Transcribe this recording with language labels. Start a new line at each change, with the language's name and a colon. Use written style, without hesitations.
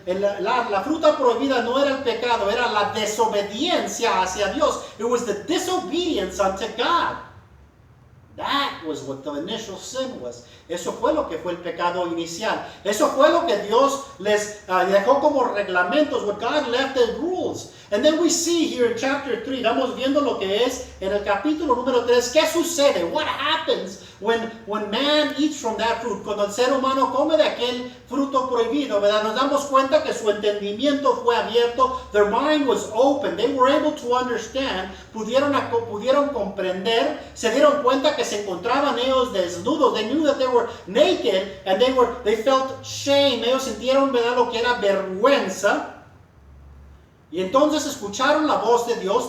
Spanish: La fruta prohibida no era el pecado, era la desobediencia hacia Dios.
English: It was the disobedience unto God. That was what the initial sin was.
Spanish: Eso fue lo que fue el pecado inicial. Eso fue lo que Dios les dejó como reglamentos,
English: what God left as rules. And then we see here in chapter 3,
Spanish: vamos viendo lo que es en el capítulo número 3, ¿qué sucede?
English: What happens when man eats from that fruit?
Spanish: Cuando el ser humano come de aquel fruto prohibido, ¿verdad? Nos damos cuenta que su entendimiento fue abierto.
English: Their mind was open. They were able to understand.
Spanish: Pudieron comprender. Se dieron cuenta que se encontraban ellos desnudos.
English: They knew that they were naked and they felt shame.
Spanish: Ellos sintieron, ¿verdad?, lo que era vergüenza. Y entonces escucharon la voz de Dios.